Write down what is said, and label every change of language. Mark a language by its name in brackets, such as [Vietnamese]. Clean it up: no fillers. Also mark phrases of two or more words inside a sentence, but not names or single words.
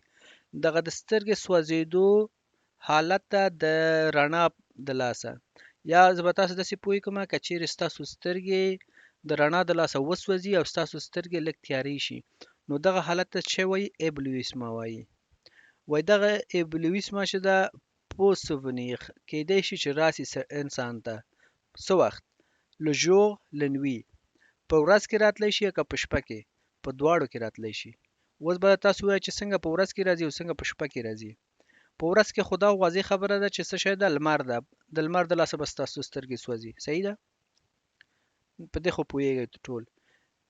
[Pashto] دغه د سترګې سوځېدو حالت ته د رڼا د لاسه یا زه به تاسو داسې پوه کړم که چیرې ستاسو سترګې د رڼا د لاسه وسوځي او ستاسو سترګې لږ تیارې شي نو دغه حالت ته څه وایي؟ ابلیویسما وایي. وایي دغه ابلیویسما چې ده په سوونیخ کیدای شي چې راسي انسان ته څه وخت؟ [French] le jour le nuit [Pashto] په ورځ کې راتلی شي که په شپه کې په دواړو کې راتلی شي. اوس به تاسو وایئ چې څنګه په ورځ کې راځي او څنګه په شپه کې راځي. په ورځ کې خو دا واضح خبره ده چې څه شی ده؟ لمر ده. د لمر د لاسه به ستاسو سترګې سوځي. صحیح ده؟ په دې خو پوهیږئ ټول.